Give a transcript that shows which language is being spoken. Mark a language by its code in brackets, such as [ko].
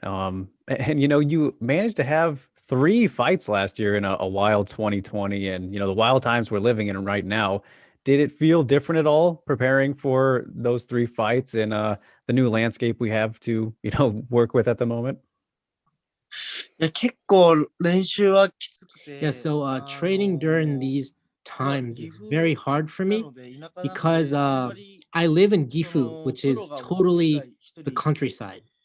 [en] And you managed to have 3 fights last year in a wild 2020, and the wild times we're living in right now. Did it feel different at all preparing for those 3 fights and the new landscape we have to, work with at the moment? [ja] いや、結構練習はきつくて、 [en] Yeah, so training during these times is very hard for me because I live in Gifu, which is totally the countryside.